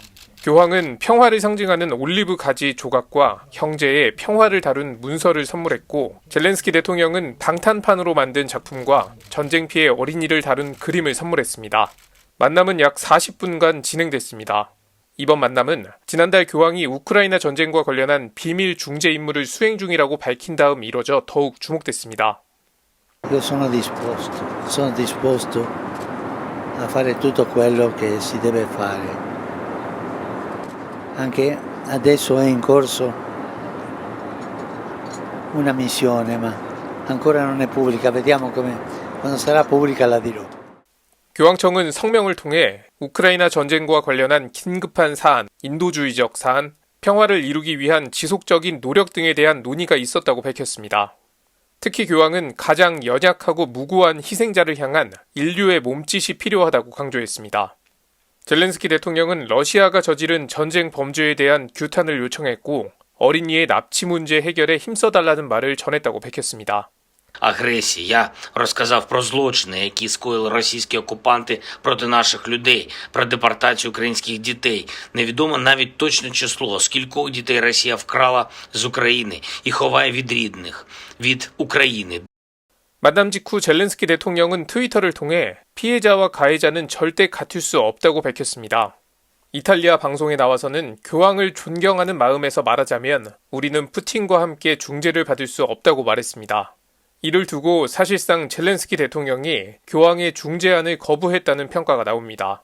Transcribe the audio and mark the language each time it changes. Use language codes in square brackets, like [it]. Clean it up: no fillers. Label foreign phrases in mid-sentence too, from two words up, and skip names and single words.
[ko] 교황은 평화를 상징하는 올리브 가지 조각과 형제의 평화를 다룬 문서를 선물했고, 젤렌스키 대통령은 방탄판으로 만든 작품과 전쟁 피해 어린이를 다룬 그림을 선물했습니다. 만남은 약 40분간 진행됐습니다. 이번 만남은 지난달 교황이 우크라이나 전쟁과 관련한 비밀 중재 임무를 수행 중이라고 밝힌 다음 이뤄져 더욱 주목됐습니다. [it] Io sono disposto a fare tutto quello che si deve fare. Anche adesso è in corso una missione, ma ancora non è pubblica. Vediamo quando sarà pubblica la dirò. [ko] 교황청은 성명을 통해 우크라이나 전쟁과 관련한 긴급한 사안, 인도주의적 사안, 평화를 이루기 위한 지속적인 노력 등에 대한 논의가 있었다고 밝혔습니다. 특히 교황은 가장 연약하고 무고한 희생자를 향한 인류의 몸짓이 필요하다고 강조했습니다. 젤렌스키 대통령은 러시아가 저지른 전쟁 범죄에 대한 규탄을 요청했고, 어린이의 납치 문제 해결에 힘써달라는 말을 전했다고 밝혔습니다. [uk] Агресії. Я розказав про злочини, які скоїли російські окупанти проти наших людей, про депортацію українських дітей. Невідомо навіть точне число, скількох дітей Росія вкрала з України і ховає від рідних, від України. [ko] 만남 직후 젤렌스키 대통령은 트위터를 통해 피해자와 가해자는 절대 같을 수 없다고 밝혔습니다. 이탈리아 방송에 나와서는 교황을 존경하는 마음에서 말하자면 우리는 푸틴과 함께 중재를 받을 수 없다고 말했습니다. 이를 두고 사실상 젤렌스키 대통령이 교황의 중재안을 거부했다는 평가가 나옵니다.